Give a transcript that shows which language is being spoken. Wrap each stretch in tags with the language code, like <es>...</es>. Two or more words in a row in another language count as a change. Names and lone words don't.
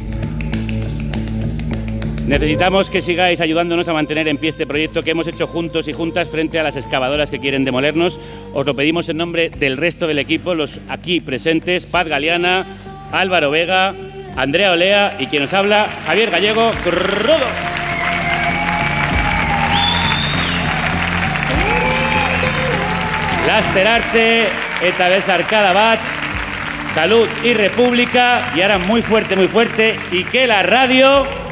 <es>Necesitamos que sigáis ayudándonos a mantener en pie este proyecto que hemos hecho juntos y juntas frente a las excavadoras que quieren demolernos. Os lo pedimos en nombre del resto del equipo, los aquí presentes, Paz Galeana, Álvaro Vega, Andrea Olea y quien nos habla, Javier Gallego Crudo.</es> <eu>Laster arte, eta besarkada bat,</eu> <es>salud y república, y ahora muy fuerte, y que la radio...</es>